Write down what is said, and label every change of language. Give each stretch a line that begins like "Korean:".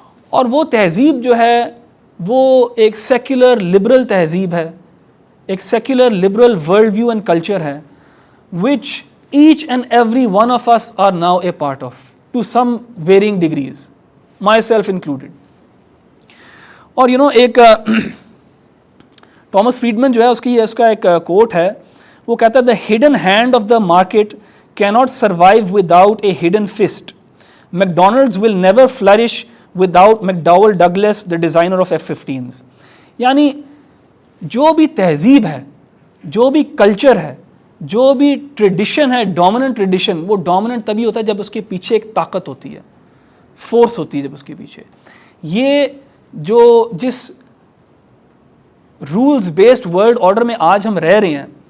Urdu: اور وہ تہذیب جو ہے وہ ایک سیکولر لبرل تہذیب ہے، ایک secular liberal world view and culture ہے
English: which each and every one of us are now a part of to some varying degrees, myself included.
Urdu: اور ایک ٹامس فریڈمن جو ہے اس کا ایک کوٹ ہے، وہ کہتا ہے
English: the hidden hand of the market cannot survive without a hidden fist. McDonald's will never flourish without McDowell Douglas, the designer of F-15s.
Urdu: یعنی جو بھی تہذیب ہے، جو بھی کلچر ہے، جو بھی ٹریڈیشن ہے، ڈومیننٹ ٹریڈیشن، وہ ڈومیننٹ تبھی ہوتا ہے جب اس کے پیچھے ایک طاقت ہوتی ہے، فورس ہوتی ہے جب اس کے پیچھے. یہ جس رولز بیسڈ ورلڈ آرڈر میں آج ہم رہ رہے ہیں،